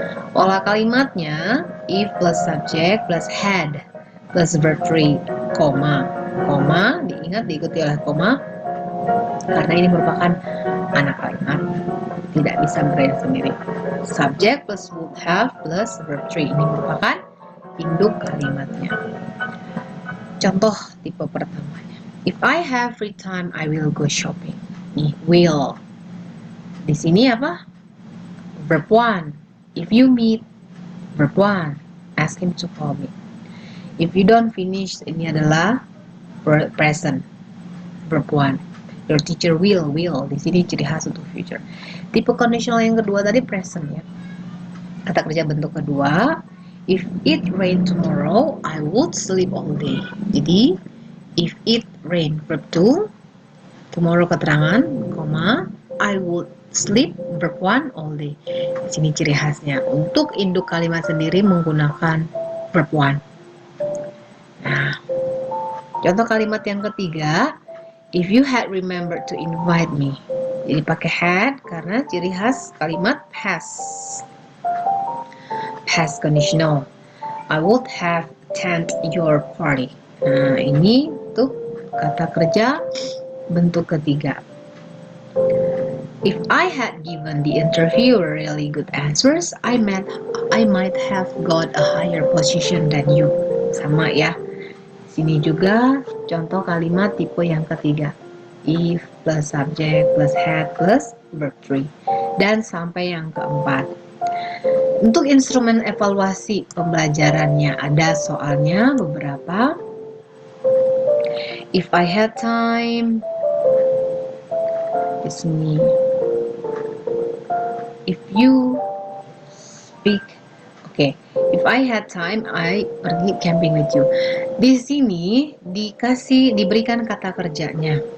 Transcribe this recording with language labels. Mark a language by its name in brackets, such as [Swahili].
[Indonesian] Pola kalimatnya [English] if plus subject plus had plus verb 3, [Indonesian] koma, diingat diikuti oleh koma karena ini merupakan anak kalimat. tidak bisa berain sendiri. [English] Subject plus would have plus verb 3 [Indonesian] ini merupakan induk kalimatnya. Contoh tipe pertamanya. [English] If I have free time, I will go shopping. [Indonesian] Nih, will. Di sini apa? Verb 1. [English] If you meet, verb 1. Ask him to call me. If you don't finish, [Indonesian] ini adalah [English] present. Verb 1. Your teacher will. [Indonesian] Di sini ciri khas untuk [English] future. [Indonesian] Tipe conditional yang kedua tadi present ya. Kata kerja bentuk kedua. [English] If it rain tomorrow, I would sleep all day. Jadi, if it rain verb 2, tomorrow [Indonesian] keterangan, koma, [English] I would sleep verb 1 all day. [Indonesian] Di sini ciri khasnya. Untuk induk kalimat sendiri menggunakan verb 1. Nah, contoh kalimat yang ketiga, [English] if you had remembered to invite me. [Indonesian] Jadi pakai had karena ciri khas kalimat past. [English] Past conditional. I would have attended your party. [Indonesian] Nah, ini untuk kata kerja bentuk ketiga. [English] If I had given the interviewer really good answers, I might have got a higher position than you. [Indonesian] Sama ya. Sini juga contoh kalimat tipe yang ketiga. [English] If plus subject plus had plus verb 3. [Indonesian] Dan sampai yang keempat. Untuk instrumen evaluasi pembelajarannya ada soalnya beberapa. [English] If I had time, [Indonesian] di sini. [English] If you speak, oke. If I had time, I [Indonesian] pergi [English] camping with you. [Indonesian] Di sini diberikan kata kerjanya.